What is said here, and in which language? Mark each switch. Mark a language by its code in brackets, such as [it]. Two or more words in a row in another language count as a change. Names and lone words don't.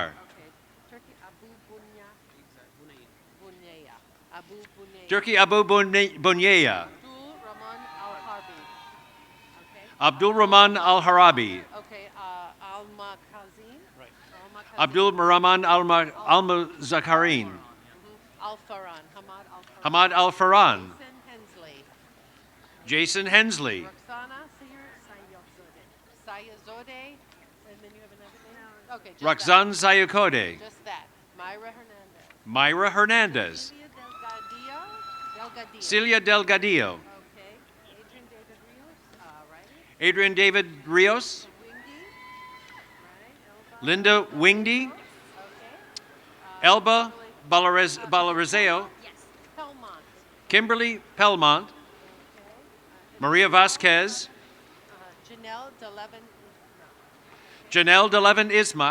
[en] Okay, Turkey Abu Bunyaya. Abu Bunyaya. Turki Abu Bunyaya, Abdul Rahman Al-Harbi. Abdul Rahman Al-Harabi, Okay, Alma Kazim. Right. Abdul Rahman Alma Zakarin, Al-Faran. Hamad Al-Faran. Hamad Al-Faran, Jason Hensley. Jason Hensley, Roxana Sayazode. And then you have another name? Okay, just Roxanne Sayakode, that. Just that. Myra Hernandez. Myra Hernandez, Delgadillo. Celia Delgadillo, Okay. Adrian David Rios. Right. Adrian David Rios, Windy. Right. Linda Wingdy, Okay. Elba Balarizeo, Pelmont. Kimberly Pelmont, Maria Vasquez, Janelle DeLevin. Janelle DeLevin Isma,